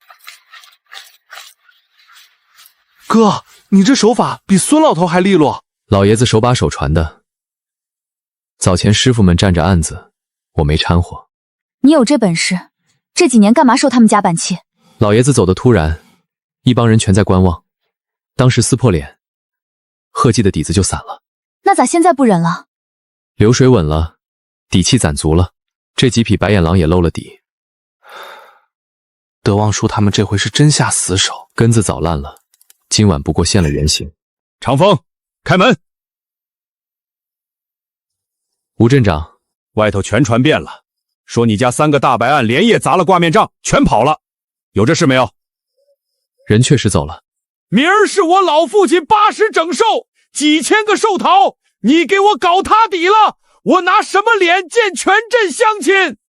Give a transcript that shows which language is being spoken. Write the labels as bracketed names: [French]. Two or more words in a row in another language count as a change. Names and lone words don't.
[Chinese] 哥，你這手法比孫老頭還利落。老爺子手把手傳的，早前師傅們占着案子，我沒摻和。你有這本事，這幾年幹嘛受他們家板氣？老爺子走得突然，一幫人全在觀望，當時撕破臉，賀記的底子就散了。那咋現在不忍了？流水穩了，底氣攢足了，這幾匹白眼狼也露了底。德旺叔他們這回是真下死手，根子早爛了，今晚不過現了原形。長風，開門！吳鎮長，外頭全傳遍了，說你家3個大白案連夜砸了掛面賬，全跑了，有這事沒有？人確實走了。明兒是我老父親80整壽，幾千個壽桃，你給我搞塌底了，我拿什麼臉見全鎮鄉親？